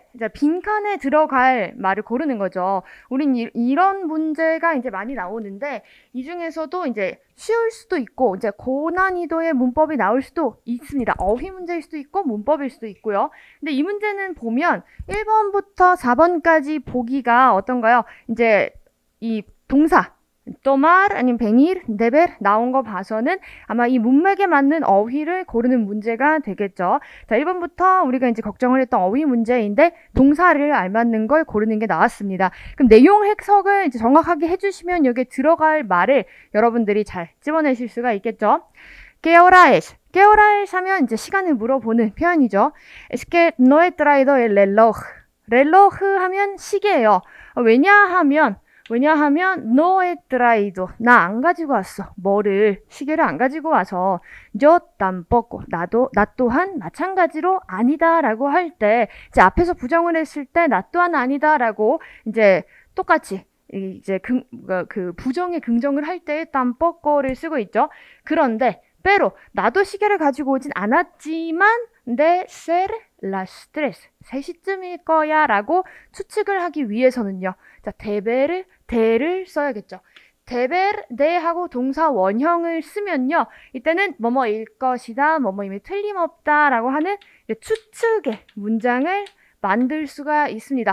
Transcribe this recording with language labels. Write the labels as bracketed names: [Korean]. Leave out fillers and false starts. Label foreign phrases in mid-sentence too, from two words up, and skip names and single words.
[Korean] 이제 빈칸에 들어갈 말을 고르는 거죠. 우린 이런 문제가 이제 많이 나오는데, 이 중에서도 이제 쉬울 수도 있고, 이제 고난이도의 문법이 나올 수도 있습니다. 어휘 문제일 수도 있고, 문법일 수도 있고요. 근데 이 문제는 보면 1번부터 4번까지 보기가 어떤가요? 이제 이 동사, tomar 아니면 venir, deber 나온 거 봐서는 아마 이 문맥에 맞는 어휘를 고르는 문제가 되겠죠. 자, 1번부터 우리가 이제 걱정을 했던 어휘 문제인데 동사를 알맞는 걸 고르는 게 나왔습니다. 그럼 내용 해석을 이제 정확하게 해주시면 여기에 들어갈 말을 여러분들이 잘 집어내실 수가 있겠죠. [Spanish] ¿Qué hora es? ¿Qué hora es? [Korean] 하면 이제 시간을 물어보는 표현이죠. [Spanish] Es que no he traído el reloj. [Korean] reloj 하면 시계예요. 왜냐하면 [Spanish] no he traído [Korean] 나 안 가지고 왔어. 뭐를 시계를 안 가지고 와서 [Spanish] yo tampoco [Korean] 나 또한 마찬가지로 아니다라고 할 때 이제 앞에서 부정을 했을 때 나 또한 아니다라고 이제 똑같이 이제 그 부정의 긍정을 할 때 tampoco를 쓰고 있죠. 그런데 pero 나도 시계를 가지고 오진 않았지만 [Spanish] de ser las [Korean] 3시쯤일 거야 라고 추측을 하기 위해서는요. 자, 대를 써야겠죠. 데벨, 데하고 동사 원형을 쓰면요. 이때는 뭐뭐일 것이다, 뭐뭐임이 틀림없다 라고 하는 추측의 문장을 만들 수가 있습니다.